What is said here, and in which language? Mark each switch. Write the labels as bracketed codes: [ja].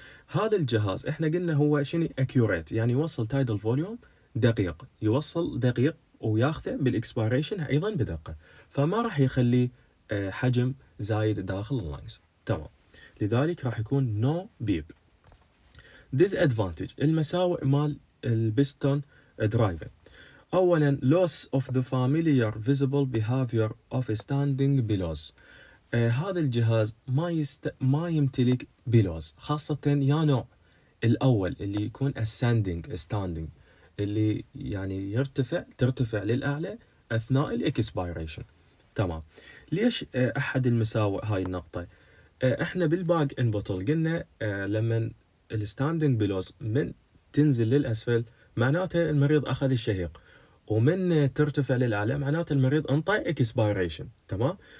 [ar] هذا الجهاز احنا قلنا هو شنو؟ اكيوريت، يعني يوصل تايدل فوليوم دقيق، يوصل دقيق وياخذه بالاكسبيريشن ايضا بدقه، فما راح يخلي حجم زايد داخل اللانجز، تمام. لذلك راح يكون نو بيب. disadvantage، المساوئ مال البستون درايفن. اولا [en] loss of the familiar visible behavior of standing bellows. [ar] هذا الجهاز ما يمتلك بيلوز، خاصة يا نوع الأول اللي يكون standing اللي يعني ترتفع للأعلى أثناء الإكسبيريشن، تمام. ليش أحد المساوئ هاي النقطة؟ احنا بالباك ان بوتل قلنا لما الستاندنج بلوز من تنزل للأسفل معناته المريض أخذ الشهيق، ومن ترتفع للأعلى معناته المريض انطى اكسبيريشن، تمام.